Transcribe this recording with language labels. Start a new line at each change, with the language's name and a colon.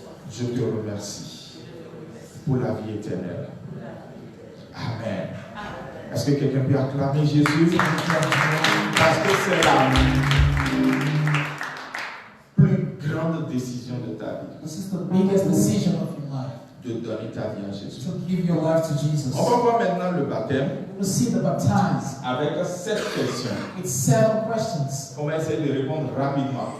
French: Je te remercie pour la vie éternelle. Amen. Est-ce que quelqu'un peut acclamer Jésus? Parce que c'est la plus grande décision de ta vie.
English: This is the biggest decision of your life.
French: De donner ta vie à Jésus.
English: To give your life to Jesus.
French: On va voir maintenant le baptême
English: We see the baptized
French: avec 7 questions.
English: with 7 questions.
French: On va essayer de répondre rapidement.